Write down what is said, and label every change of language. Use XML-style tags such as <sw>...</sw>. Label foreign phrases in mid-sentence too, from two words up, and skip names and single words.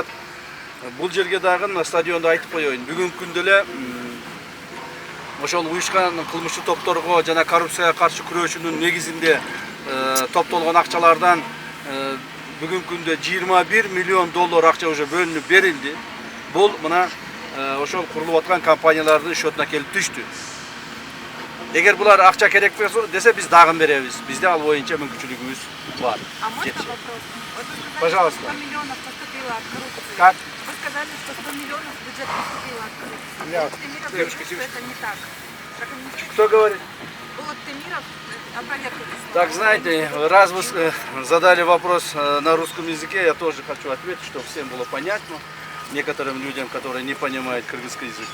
<ky>Бул жерге дагы стадионду айтып коеюн. Бүгүнкү күндө эле ошол уюшкан кылмыштуу топторго жана коррупцияга каршы күрөшүүнүн негизинде топтолгон акчалардан бүгүнкү күндө 21 миллион доллар акча уже бөлүнүп берилди. Бул мына ошол курулуп аткан компаниялардын счетуна келип түштү. Эгер булар акча керек десе, биз дагы беребиз. Бизде ал боюнча мүмкүнчүлүгүбүз бар.</ky> <ru>А можно вопрос? Вот вы сказали, пожалуйста. что 100 миллионов поступило от коррупции. Как? Вы сказали, что 100 миллионов в бюджет поступило от коррупции. Да. Булат Темиров говорит, что это не так. Кто говорит? Булат Темиров опровергает. Так, знаете, раз вы задали вопрос на русском языке, я тоже хочу ответить, чтобы всем было понятно, некоторым людям, которые не понимают кыргызский язык.</ru>